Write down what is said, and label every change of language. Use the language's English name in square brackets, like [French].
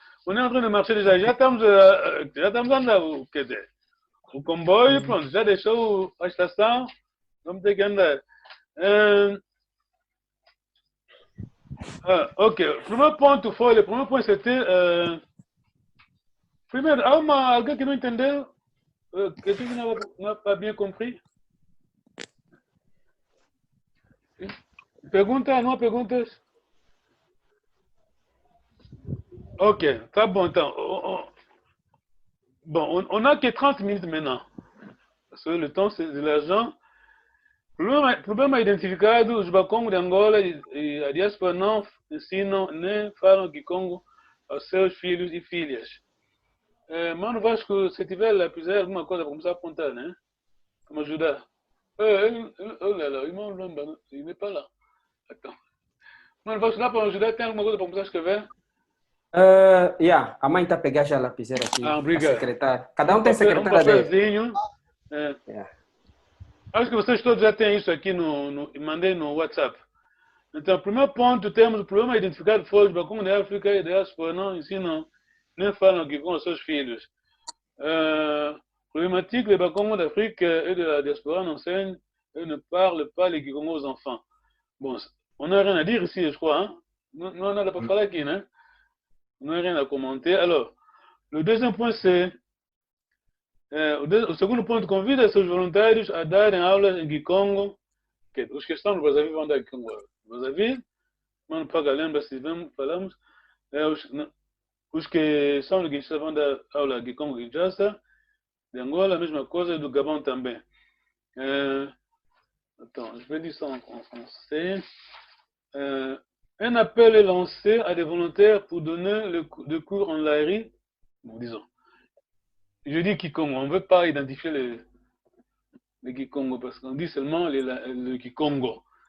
[French] On est en train de marcher déjà. J'attends [Portuguese] o quede. O comboio, pronto. Já deixou a estação. Vamos ter que andar. Ok. [French] Le premier point c'était. [Portuguese] Primeiro, há alguém que não entendeu? [French] Quelqu'un qui n'a pas bien compris? [Portuguese] Pergunta, não há perguntas? Ok, tá bom então. [French] Bon, on n'a que 30 minutes maintenant. Parce que le temps, c'est de l'argent. [Portuguese] Problema identificado, os Bakongo de Angola e a diáspora não ensinam nem falam Kikongo aos seus filhos e filhas. Mano Vasco, se tiver lá, fizer alguma coisa para começar a apontar, né? Para me ajudar. Olha lá, o irmão Lomba, [French] il n'est pas là. Attends. [Portuguese] Mano Vasco, dá para me ajudar? Tem alguma coisa para começar a escrever? A mãe está a pegar já a lapiseira aqui. Obrigado. A secretária. Cada um tem secretária dele. Acho que vocês todos já têm isso aqui mandei no WhatsApp. Então, primeiro ponto, temos o problema identificado foi os Bakongo da África e da diáspora não ensinam, nem falam que com os seus filhos. [French] Problématique, les Bakongo d'Afrique et de la diaspora n'enseignent et ne parlent pas les Kikongo aux enfants. Bon, on n'a rien à dire ici, je crois. Hein? Nous, on n'a pas parlé aqui, hein? On n'a rien à commenter. Alors, le deuxième point, c'est [Portuguese] o segundo ponto, convida seus voluntários a darem aulas em Kikongo. Os que estão no Brazzaville vão dar Kikongo. Brazzaville, mano, paga, lembra se falamos. Os que são de Kinshasa vão dar aula de Kikongo, Kinshasa. De Angola, a mesma coisa, e do Gabão também. [French] Attends, je vais dire ça en français. Un appel est lancé à des volontaires pour donner des cours en Lairi. Bon, disons. Je dis Kikongo, on ne veut pas identifier les Kikongo parce qu'on dit seulement le Kikongo.